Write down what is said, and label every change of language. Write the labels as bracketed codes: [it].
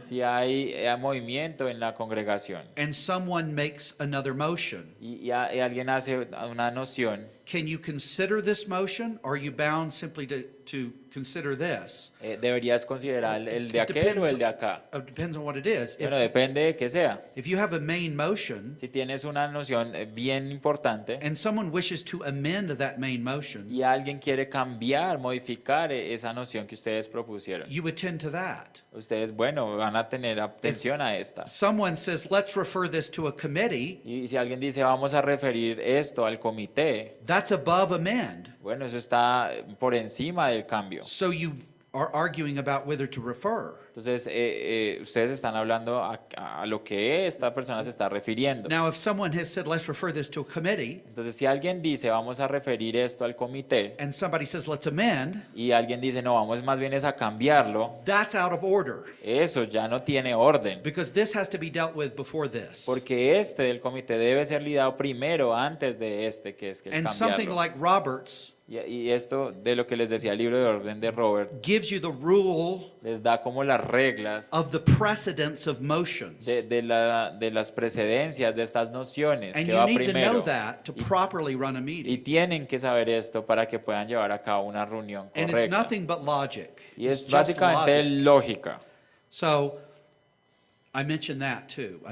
[es] Si hay movimiento en la congregación [en] and someone makes another motion, [es] y alguien hace una noción, [en] can you consider this motion, or are you bound simply to consider this? [es] ¿deberías considerar el de aquel o el de acá? [en] It depends on what it is. [es] Bueno, depende de qué sea. [en] If you have a main motion [es] Si tienes una noción bien importante [en] and someone wishes to amend that main motion, [es] y alguien quiere cambiar, modificar esa noción que ustedes propusieron, [en] you attend to that. [es] ustedes, bueno, van a tener atención a esta. [en] Someone says, let's refer this to a committee, [es] Y si alguien dice, vamos a referir esto al comité, [en] that's above amend. [es] bueno, eso está por encima del cambio. [en] So you are arguing about whether to refer. [es] Entonces, ustedes están hablando a lo que esta persona se está refiriendo. [en] Now, if someone has said, let's refer this to a committee, [es] Entonces, si alguien dice, vamos a referir esto al comité, [en] and somebody says, let's amend, [es] y alguien dice, no, vamos más bien es a cambiarlo, [en] that's out of order, [es] eso ya no tiene orden. [en] because this has to be dealt with before this. [es] Porque este del comité debe ser lidiado primero antes de este, que es que [en] And something [es] cambiarlo. [en] like Robert's [es] Y esto de lo que les decía el libro de orden de Robert, [en] gives you the rule [es] les da como las reglas [en] of the precedence of motions. [es] de las precedencias de estas nociones [en] And [es] que [en] you [es] va [en] need to know [es] primero. [en] that to properly run a [es] Y [en] meeting. [es] tienen que saber esto para que puedan llevar a cabo una reunión [en] And it's [es] correcta. [en] nothing but logic. [es] Y [en] It's [es] es [en] just [es] básicamente [en] logic. [es] lógica. [en] So I mentioned that too. I